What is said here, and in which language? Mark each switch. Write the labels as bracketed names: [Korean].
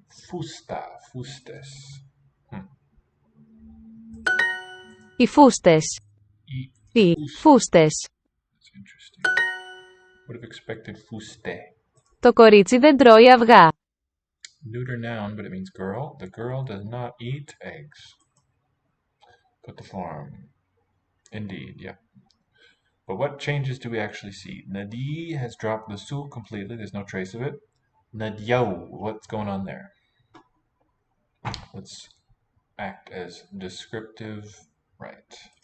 [Greek] Fusta, fustes. Οι φούστες. Οι φούστες. [English] That's interesting. Would have expected fuste. [Greek] Το κορίτσι δεν τρώει αυγά. [English] Neuter noun, but it means girl. The girl does not eat eggs. Put the form. Indeed, yeah. But what changes do we actually see? Nadi has dropped the su completely. There's no trace of it. Nadyau, what's going on there? Let's act as descriptive. Right.